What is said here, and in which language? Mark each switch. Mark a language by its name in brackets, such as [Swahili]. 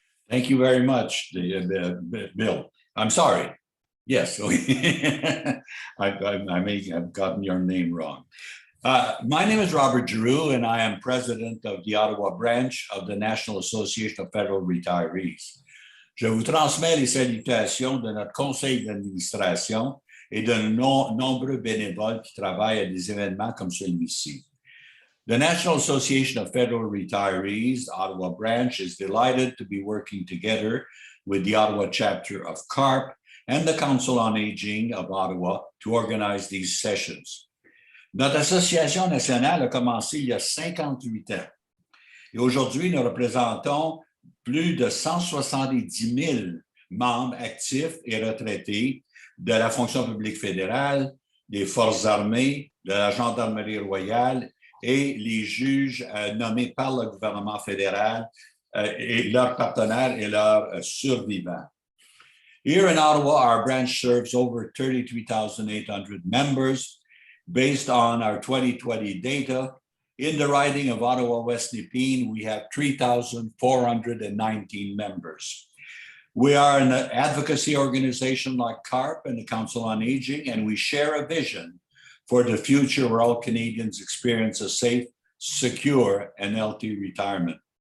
[English] Thank you very much, Bill. I'm sorry. Yes, I may have gotten your name wrong. My name is Robert Giroux, and I am president of the Ottawa branch of the National Association of Federal Retirees. [French] Je vous transmets les salutations de notre conseil d'administration et de nombreux bénévoles qui travaillent à des événements comme celui-ci. [English] The National Association of Federal Retirees, Ottawa branch, is delighted to be working together with the Ottawa chapter of CARP and the Council on Aging of Ottawa to organize these sessions. [French] Notre association nationale a commencé il y a 58 ans. Et aujourd'hui, nous représentons plus de 170 000 membres actifs et retraités de la fonction publique fédérale, des forces armées, de la gendarmerie royale et les juges nommés par le gouvernement fédéral et leurs partenaires et leurs survivants. [English] Here in Ottawa, our branch serves over 33,800 members. Based on our 2020 data, in the riding of Ottawa West Nepean, we have 3,419 members. We are an advocacy organization like CARP and the Council on Aging, and we share a vision for the future where all Canadians experience a safe, secure, and healthy retirement.